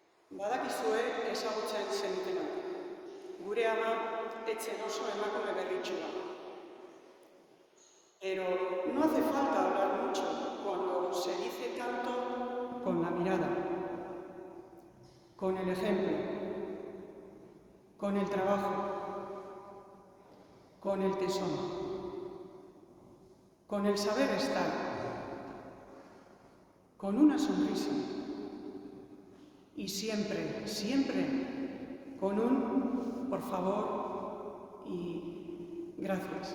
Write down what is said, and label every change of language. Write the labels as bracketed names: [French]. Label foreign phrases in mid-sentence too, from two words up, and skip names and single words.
[Basque] Badakizue ezagutzen zenutenak. Gure ama etzen oso emakume berritxua. [Spanish] Pero no hace falta hablar mucho cuando se dice tanto con la mirada, con el ejemplo, con el trabajo, con el tesón, con el saber estar, con una sonrisa y siempre, siempre con un por favor y gracias.